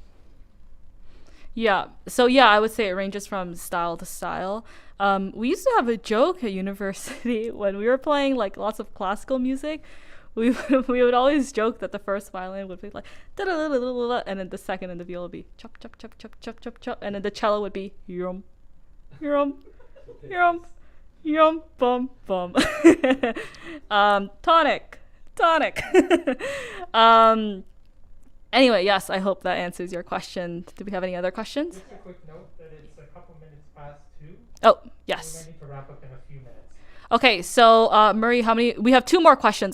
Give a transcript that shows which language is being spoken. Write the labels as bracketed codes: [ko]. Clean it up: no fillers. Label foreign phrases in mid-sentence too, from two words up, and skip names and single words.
[en] Yeah. So yeah, I would say it ranges from style to style. We used to have a joke at university when we were playing like lots of classical music. We would always joke that the first violin would be like da-da-da-da-da-da, and then the second and the viola would be chop chop chop chop chop chop chop, and then the cello would be yum yum yum yum bum bum. Tonic. Anyway, yes, I hope that answers your question. Do we have any other questions? Just a quick note that it's a couple minutes past 2. Oh, We yes. might need to wrap up in a few minutes. Okay, so Marie, we have 2 more questions.